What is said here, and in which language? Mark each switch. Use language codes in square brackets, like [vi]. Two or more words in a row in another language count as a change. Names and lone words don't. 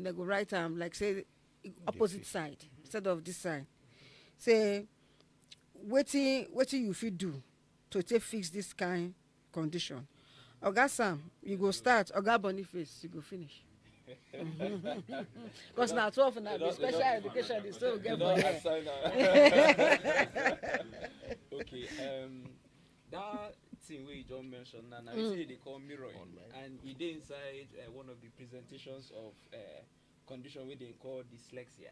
[pcm] They go write am like say opposite side instead of this side. Say, wetin you fit do to take fix this kind condition? Oga Sam, you go start. Oga Boniface, you go finish. Because now 12 now the special education is still get for here. Okay, that thing where you just mentioned now, you say they call mirroring, and it is inside one of the presentations of condition where they call dyslexia.